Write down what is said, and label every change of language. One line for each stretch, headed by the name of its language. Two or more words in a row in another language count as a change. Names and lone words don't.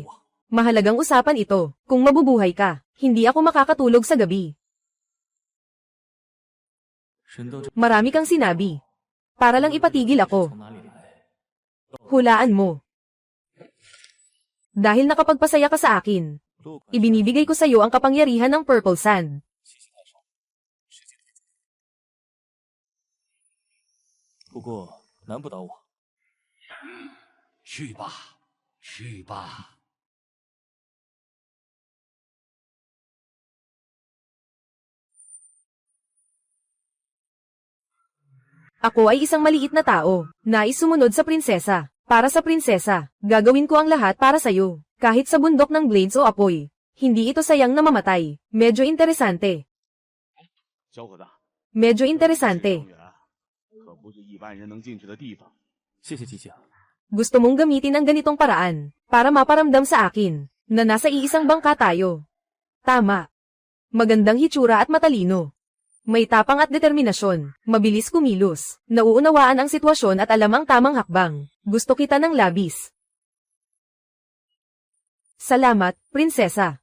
Filipino: Mahalagang usapan ito, kung mabubuhay ka, hindi ako makakatulog sa gabi. Marami kang sinabi. Para lang ipatigil ako. Hulaan mo. Dahil nakapagpasaya ka sa akin, ibinibigay ko sa iyo ang kapangyarihan ng Purple Sand.
Chinese: 不过难不倒我。去吧，去吧。
Filipino: Ako ay isang maliit na tao, nais sumunod sa prinsesa. Para sa prinsesa, gagawin ko ang lahat para sa'yo. Kahit sa bundok ng blades o apoy. Hindi ito sayang na mamatay. Medyo interesante.
Chinese: 小伙子，
Filipino: Medyo interesante.
Chinese: 可不是一般人能进去的地方。谢谢季姐。
Filipino: Gusto mong gamitin ang ganitong paraan, para maparamdam sa akin, na nasa iisang bangka tayo. Tama. Magandang hitsura at matalino. May tapang at determinasyon, mabilis kumilos, nauunawaan ang sitwasyon at alam ang tamang hakbang. Gusto kita ng labis. Salamat, prinsesa.